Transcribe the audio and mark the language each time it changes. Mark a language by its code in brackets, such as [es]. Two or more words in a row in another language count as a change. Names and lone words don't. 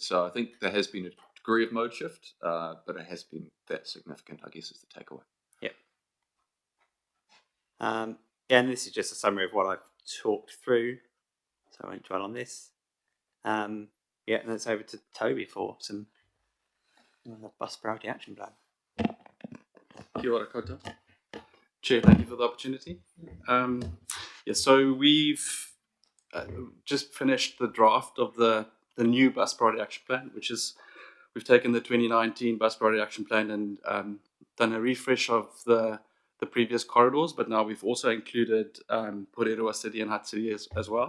[en] So I think there has been a degree of mode shift, but it has been that significant, I guess, is the takeaway. Yep. And this is just a summary of what I've talked through, so I won't dwell on this. And it's over to Toby for some bus priority action plan. [mi] Kia ora koutou. [en] Chair, thank you for the opportunity. So we've just finished the draft of the new bus priority action plan, which is we've taken the 2019 bus priority action plan and done a refresh of the previous corridors, but now we've also included Poreroa City and Hutt City as well.